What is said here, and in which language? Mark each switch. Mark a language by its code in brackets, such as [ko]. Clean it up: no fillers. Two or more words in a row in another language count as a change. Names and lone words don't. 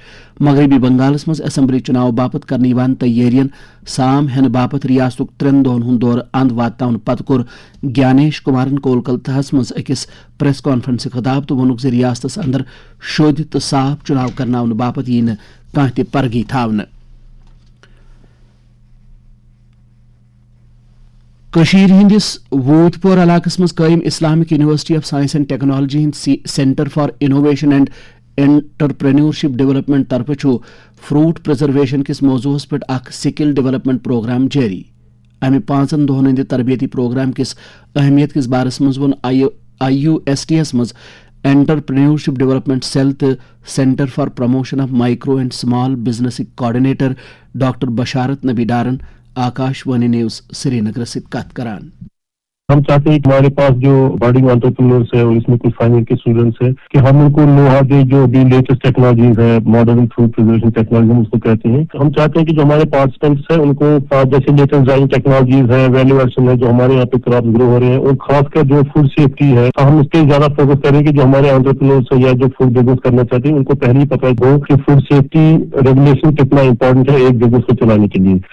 [ks] مغربی بنگالس منٛز اسمبلی چُناو باپت کرنہٕ یِوان تیٲرین سام ہینہٕ باپت ریاستُک 3 دۄہن ہُنٛد دورٕ اند واتناونہٕ پتہٕ کوٚر گیانیش کمارن کولکتہس منٛز أکِس پریس کانفرنسہِ خطاب تہٕ ووٚنُکھ زِ ریاستس اندر شوٚدۍ تہٕ صاف چُناو کرناونہٕ باپت یی نہٕ کانٛہہ تہِ پرگی تھاونہٕ. کشیر ہندس ووت پور علاقس مز قائم اسلامک یونیورسٹی آف سائنس اینڈ ٹیکنالوجی ہند سینٹر فار انوویشن اینڈ انٹرپرینیورشپ ڈیولپمنٹ طرف [en] fruit preservation [ks] کس موضوعس پہ اخ [en] skill development programme [ks] جاری. امہ 5 دہن ہند تربیتی پروگرام کس اہمیت کس بارس مز وون IUST مز [en] entrepreneurship development cell [ks] تو سینٹر فار پروموشن آف مائکرو اینڈ سمال بزنس کوآرڈینیٹر ڈاکٹر بشارت نبی ڈارن آکاشوانی نیوز سری نگر سے کت کران. [ur] ہم چاہتے ہیں کہ ہمارے پاس جو [en] budding entrepreneurs [ur] ہے اور اس میں کچھ فائنل کے اسٹوڈنٹس ہیں کہ ہم ان کو نوہا دے جو بھی [en] latest technologies [ur] ہے [en] modern food preservation technology [ur] ہم اس کو کہتے ہیں. ہم چاہتے ہیں کہ جو ہمارے پارٹیسپینٹس ہیں ان کو جیسے [en] latest drying technologies [ur] ہے [en] value addition [ur] ہے جو ہمارے یہاں پہ [en] crops grow [ur] ہو رہے ہیں اور خاص کر جو [en] food safety [ur] ہے ہم اس پہ زیادہ فوکس کریں کہ جو ہمارے انٹرپرینورس ہیں یا جو [en] food business [ur] کرنا چاہتے ہیں ان کو پہلے ہی پتہ ہو کہ [en] food safety regulation [ur] کتنا امپورٹنٹ ہے ایک بزنس کو چلانے کے لیے.